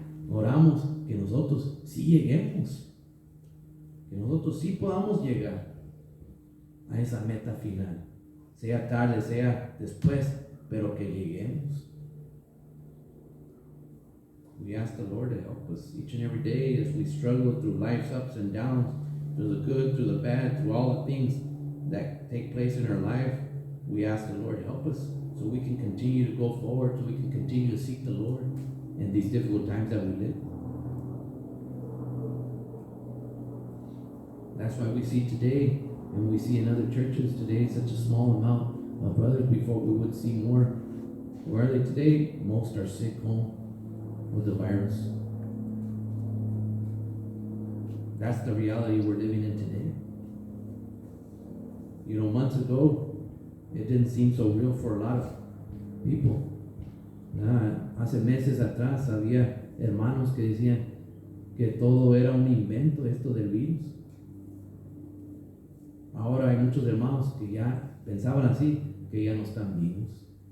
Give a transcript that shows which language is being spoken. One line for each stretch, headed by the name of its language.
Spanish: Oramos que nosotros sí lleguemos, que nosotros sí podamos llegar a esa meta final, sea tarde, sea después, pero que lleguemos.
English: We ask the Lord to help us each and every day as we struggle through life's ups and downs, through the good, through the bad, through all the things that take place in our life. We ask the Lord to help us so we can continue to go forward, so we can continue to seek the Lord in these difficult times that we live. That's why we see today, and we see in other churches today, such a small amount of brothers. Before we would see more. Where are they today? Most are sick home with the virus. That's the reality we're living in today. You know, months ago, it didn't seem so real for a lot of people.
Spanish: Hace meses atrás había hermanos que decían que todo era un invento, esto del virus. Ahora hay muchos hermanos que ya pensaban así, que ya no están vivos.